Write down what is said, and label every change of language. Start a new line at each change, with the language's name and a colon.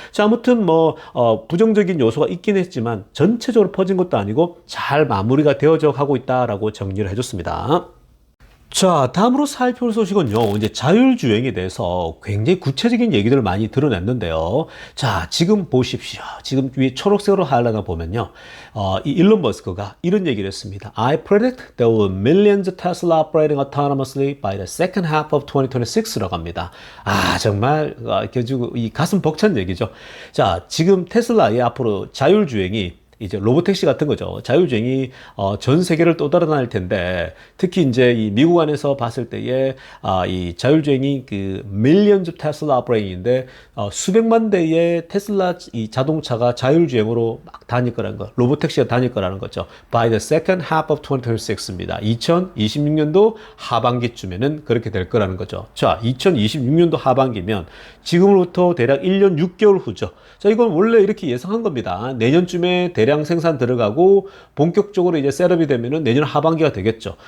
Korean: 자, 아무튼 뭐 부정적인 요소가 있긴 했지만 전체적으로 퍼진 것도 아니고 잘 마무리가 되어져 가고 있다라고 정리를 해줬습니다. 자, 다음으로 살펴볼 소식은요, 이제 자율주행에 대해서 굉장히 구체적인 얘기들을 많이 드러냈는데요. 자, 지금 보십시오. 지금 위에 초록색으로 하려나 보면요. 이 일론 머스크가 이런 얘기를 했습니다.
English: I predict there will be millions of Tesla operating autonomously by the second half of 2026
Korean: 라고 합니다. 정말, 이 가슴 벅찬 얘기죠. 자, 지금 테슬라의 앞으로 자율주행이 이제 로보택시 같은 거죠. 자율주행이 전 세계를 떠돌아다닐 텐데, 특히 이제 이 미국 안에서 봤을 때에 이 자율주행이 그
English: millions of Tesla operating
Korean: 인데 수백만 대의 테슬라 이 자동차가 자율주행으로 막 다닐 거라는 거, 로보택시가 다닐 거라는 거죠.
English: By the second half of 2026입니다.
Korean: 2026년도 하반기쯤에는 그렇게 될 거라는 거죠. 자, 2026년도 하반기면 지금으로부터 대략 1년 6개월 후죠. 자, 이건 원래 이렇게 예상한 겁니다. 내년쯤에 대량 생산 들어가고 본격적으로 이제 셋업이 되면은 내년 하반기가 되겠죠.